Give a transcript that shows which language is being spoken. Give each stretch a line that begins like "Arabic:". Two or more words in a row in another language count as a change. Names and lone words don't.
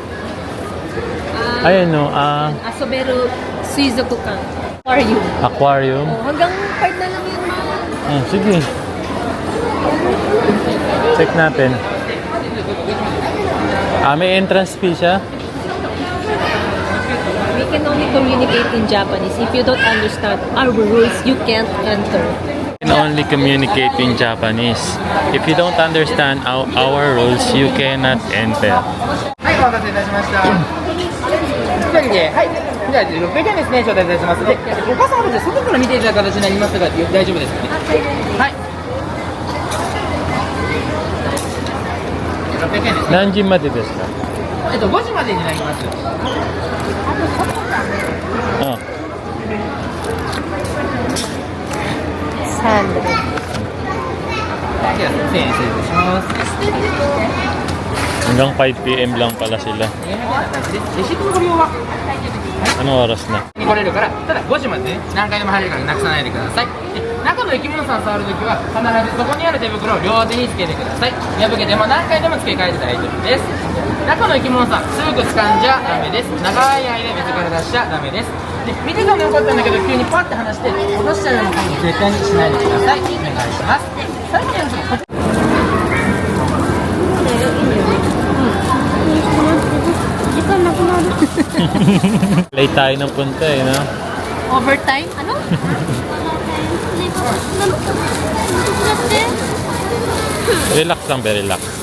Filipino: Ayan no,
English: Asobero Suizokukan. Aquarium. aquarium.
Filipino: Oh, hanggang part na lang yun mga. Sige. Check natin. May entrance fee siya.
English: We can only communicate in Japanese. If you don't understand our rules, you can't enter. You can only communicate in Japanese. If you don't understand our rules, you cannot enter.
Japanese: はい、お待たせいたしました。一人で、はい。じゃあ、600円ですね、招待いたします。で、お母様たちは外から見ていただく形になりますが、大丈夫ですかね。はい。600円ですね。何時までですか？ 5時までになります。 Ah, はい、では、1000円失礼します。
Filipino: hanggang 5 PM lang pala sila.
Japanese: レシートのご利用は
Filipino: Anong oras na?
Japanese: に来れるから、ただ5時までね、何回でも入れるからなくさないでください。で、中の生き物さん触るときは、必ずそこにある手袋を両手につけてください。破けても何回でも付け替えて大丈夫です。中の生き物さん、すぐ掴んじゃダメです。長い間水から出しちゃダメです。で、見てたのよかったんだけど、急にパッて離して、落としちゃうようなこと絶対にしないでください。お願いします。で、最後にこちら
Filipino: Late tayo ng punta eh, no? Overtime? Ano? Relax lang, very relax.